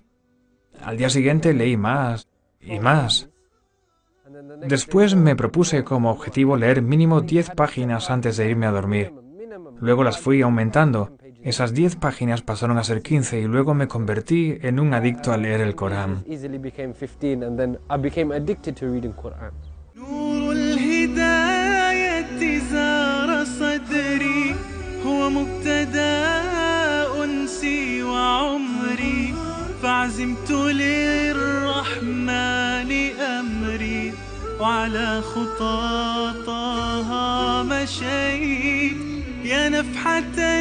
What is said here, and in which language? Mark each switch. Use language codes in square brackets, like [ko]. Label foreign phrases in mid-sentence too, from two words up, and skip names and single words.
[es] Al día siguiente leí más y más. Después me propuse como objetivo leer mínimo 10 páginas antes de irme a dormir. Luego las fui aumentando. Esas 10 páginas pasaron a ser 15 y luego me convertí en un adicto a leer el Corán. [ar] فعزمت للرحمن أمري وعلى خطاطها مشيت يا نفحة